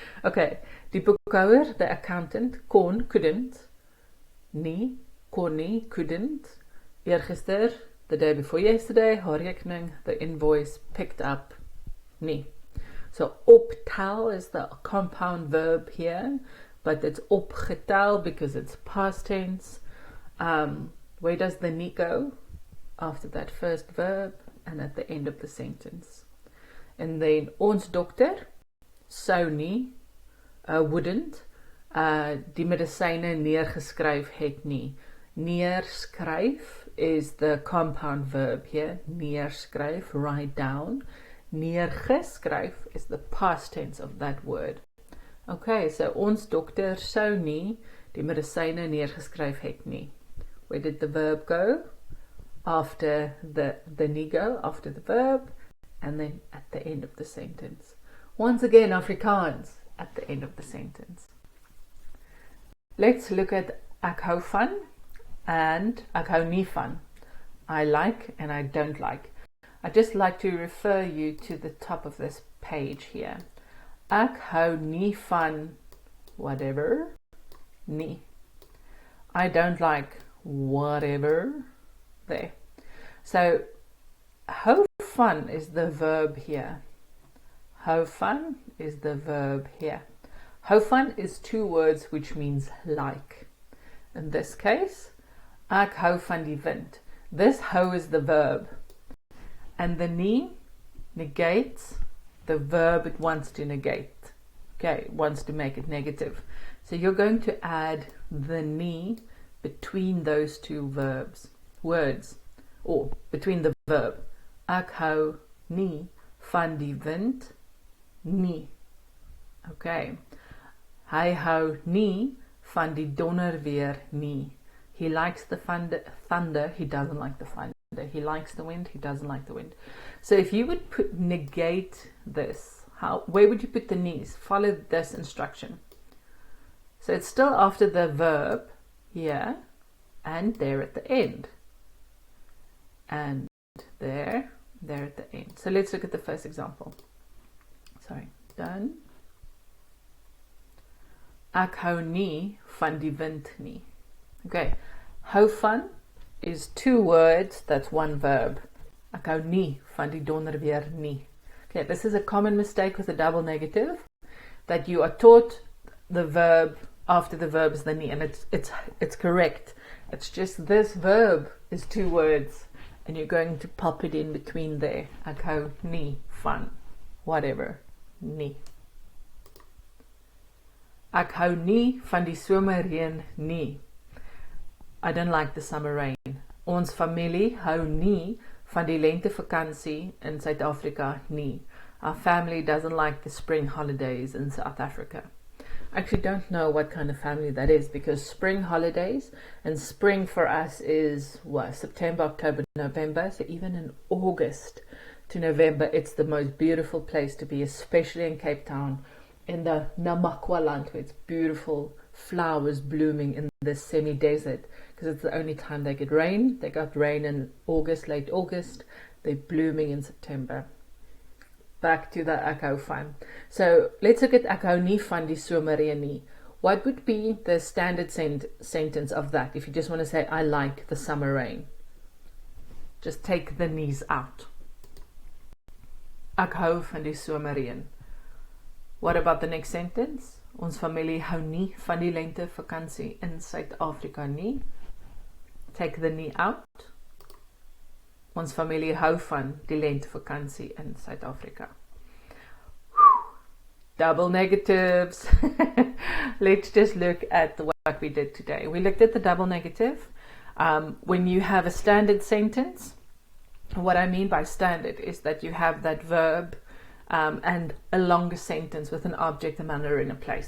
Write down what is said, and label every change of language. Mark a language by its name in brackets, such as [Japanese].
[English] Okay. [Afrikaans] Die boekhouer, [English] the accountant, couldn't, nie, [Afrikaans] kon nie, [English] couldn't, eergister, the day before yesterday, [Afrikaans] haar rekening, [English] the invoice, picked up, nie. So optel is the compound verb here, but it's opgetel because it's past tense. Where does the nie go? After that first verb and at the end of the sentence. And then [Afrikaans] ons dokter sou nie, [English] wouldn't, [Afrikaans] die medisyne neergeskryf het nie. [English] Neerskryf is the compound verb here. Neerskryf, write down. Neergeskryf is the past tense of that word. Okay, so [Afrikaans] ons dokter sou nie die medisyne neergeskryf het nie. [English] Where did the verb go? After the nie go, after the verb, and then at the end of the sentence. Once again, Afrikaans, at the end of the sentence. Let's look at [Afrikaans] ek hou van [English] and [Afrikaans] ek hou nie van. [English] I like and I don't like. I'd just like to refer you to the top of this page here. [Afrikaans] Ek hou nie van whatever, nie. [English] I don't like whatever, there. So, hou van is the verb here. Hou van is the verb here. Hou van is two words which means like. In this case, [Afrikaans] ek hou van die wind. [English] This hou is the verb. And the nie negates the verb it wants to negate. Okay, it wants to make it negative. So you're going to add the nie between those two words, or between the verb. [Afrikaans] Ek hou nie van die wind, nie. Okay. Hy hou nie van die donderweer, nie. [English] He likes the thunder, he doesn't like the thunder. He likes the wind, he doesn't like the wind. So if you would negate this, where would you put the knees? Follow this instruction. So it's still after the verb here and there at the end. And there at the end. So let's look at the first example. Sorry, done. [Afrikaans] Ek hou nie van die wind nie. [English] Okay, hou van is two words, that's one verb. [Afrikaans] Ek hou nie van die donderweer nie. [English] Okay, this is a common mistake with a double negative, that you are taught the verb after the verb is the nie, and it's correct. It's just this verb is two words, and you're going to pop it in between there. [Afrikaans] Ek hou nie van whatever, nie. Ek hou nie van die somerreën nie. [English] I don't like the summer rain. [Afrikaans] Ons familie hou nie van die lentevakansie in South Africa nie. [English] Our family doesn't like the spring holidays in South Africa. I actually don't know what kind of family that is, because spring holidays, and spring for us is what, September, October, November. So even in August to November, it's the most beautiful place to be, especially in Cape Town, in the Namakwa land, where it's beautiful flowers blooming in the semi-desert, because it's the only time they get rain. They got rain in August, late August. They're blooming in September. Back to the [Afrikaans] ek hou van. [English] So let's look at [Afrikaans] ek hou nie van die somerreën nie. [English] What would be the standard sentence of that if you just want to say I like the summer rain? Just take the nies out. [Afrikaans] Ek hou van die somerreën. [English] What about the next sentence? [Afrikaans] Ons familie hou nie van die lentevakansie in Suid-Afrika nie. [English] Take the nie out. [Afrikaans] Ons familie hou van die lentevakansie in Suid-Afrika. [English] Double negatives. Let's just look at what we did today. We looked at the double negative. When you have a standard sentence, what I mean by standard is that you have that verb and a longer sentence with an object, a manner, and a place.